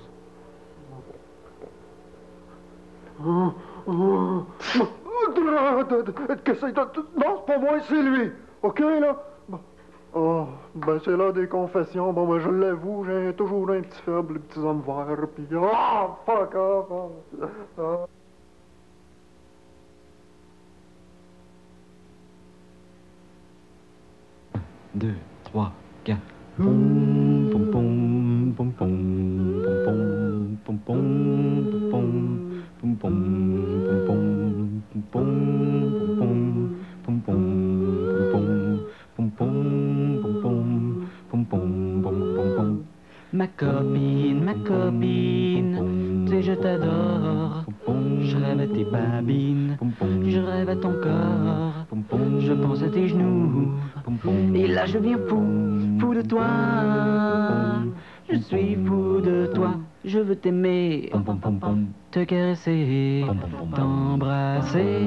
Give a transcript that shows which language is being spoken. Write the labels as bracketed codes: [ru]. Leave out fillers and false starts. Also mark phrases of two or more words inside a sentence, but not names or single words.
[fr] Qu'est-ce que c'est? Non, c'est pas moi, c'est lui. OK, là? Oh, ben c'est là des confessions. Bon, ben je l'avoue, j'ai toujours un petit faible pour les petits hommes verts. Puis, [en] oh, fuck off. [fr] Oh. 2, 3, 4. Pom, pom, pom, pom, pom, pom, pom, pom, pom, pom, pom, pom, pom, pom, pom, pom. Ma copine, tu sais je t'adore. Je rêve à tes babines, je rêve à ton corps, je pense à tes genoux. Et là je viens fou de toi. Je suis fou de toi, je veux t'aimer, te caresser, t'embrasser.